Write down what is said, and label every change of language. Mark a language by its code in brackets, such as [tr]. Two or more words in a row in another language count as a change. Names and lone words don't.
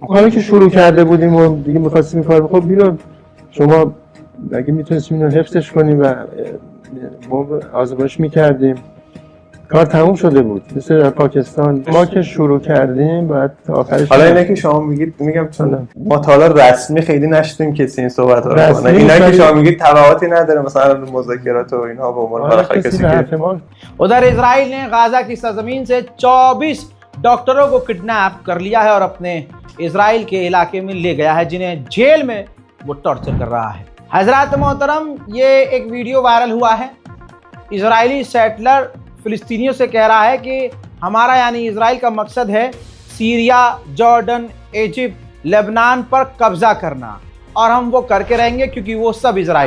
[fa] کاری که شروع کرده بودیم و دیگه می‌خواستیم کار خب اینو شما اگه میتونستیم اینو حفظش کنیم و بمب آزمایش می‌کردیم کار تموم شده بود. مثل در پاکستان ما که شروع کردیم بعد تا آخرش. حالا اینه که شما میگید، میگم چون ما تا حالا رسمی خیلی نشدیم کسی این صحبت ها رو کنه، اینا که شما میگید تبعاتی نداره مثلا مذاکرات و اینها به عنوان بالاخره کسی که [hi] उधर इजराइल ने गाजा की सरजमीन से 24 डॉक्टरों को किडनैप कर लिया है और अपने इजराइल के इलाके में ले गया है, जिन्हें जेल में वो टॉर्चर कर रहा है। हजरात मोहतरम, ये एक वीडियो वायरल हुआ है। इजरायली सेटलर फिलिस्तीनियों से कह रहा है कि हमारा यानी इजराइल का मकसद है सीरिया, जॉर्डन, इजिप्ट, लेबनान पर कब्जा करना और हम वो करके रहेंगे क्योंकि वो सब इजराइल।